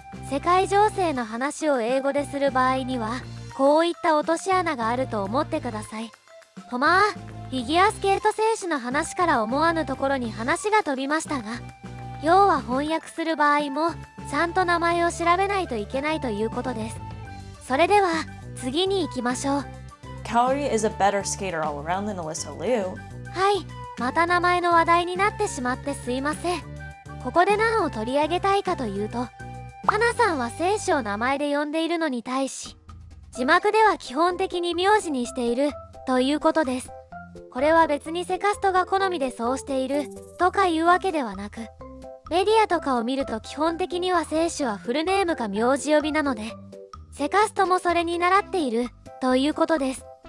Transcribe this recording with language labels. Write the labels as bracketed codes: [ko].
[ja] 世界情勢の話を英語でする場合にはこういった落とし穴があると思ってください。とまあフィギュアスケート選手の話から思わぬところに話が飛びましたが、要は翻訳する場合もちゃんと名前を調べないといけないということです。それでは次に行きましょう。 [en] Kaori is a better skater all around than Alyssa Liu. [ja] はい、また名前の話題になってしまってすいません。ここで何を取り上げたいかというと、花さんは選手を名前で呼んでいるのに対し、字幕では基本的に名字にしているということです。これは別にセカストが好みでそうしているとかいうわけではなく、メディアとかを見ると基本的には選手はフルネームか名字呼びなので、セカストもそれに倣っているということです。